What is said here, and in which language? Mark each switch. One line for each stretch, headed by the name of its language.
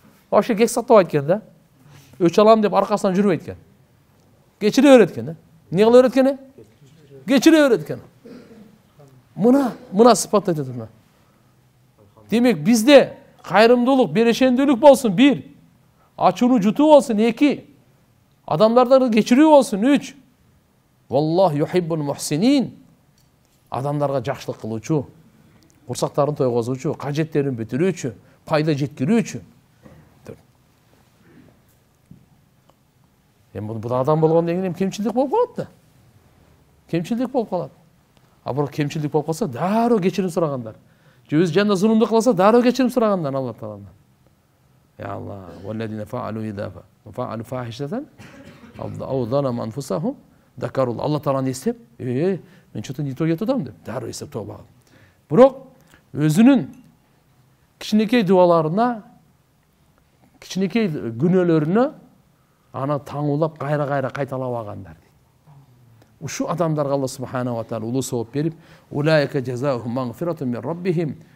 Kyrgyz: Ошо кек сатып айткан да. Өч алам деп аркасынан жүрбөйт экен. Кечире берет экен да. Не кыла берет экен? Кечире берет экен. Мына сыпат айтат мына. Демек бизде кайрымдуулук, берешендүүлүк болсун 1. Ачууну жутуу болсун 2. Адамдарды кечирүү болсун 3.
Arabic: Валлах юхиббул мухсинин.
Kyrgyz: Адамдарга жакшылык кылуучу, курсактарын тойгозуучу, кажеттерин бүтүрүүчү, пайда жеткирүүчү. Бул адам болгондон кийин кемчилдик болуп калат да. Кемчилдик болуп калат. А бирок кемчилдик болуп калса, дароо кечирим сурагандар. Же өз жанында зулумдук кылса, дароо кечирим сурагандар Алла Тааладан.
Arabic: Ya Allah, وَالَّذِينَ فَعَلُوا إِذَا فَعَلُوا فَاحِشَةً أَوْ ظَلَمُوا أَنفُسَهُمْ ذَكَرُوا اللَّهَ.
Kyrgyz: Allah Taala esep, men çota не то кетем деп, дароо esep тоба. Бирок өзүнүн кичинекей дубаларына, кичинекей күнөөлөрүнө аны таңуулап кайра кайталап алгандар. Ушу адамдарга Алла субхана ва таала улуу сооп берип,
Arabic: улайка жазаухум магфиратун мин раббихим.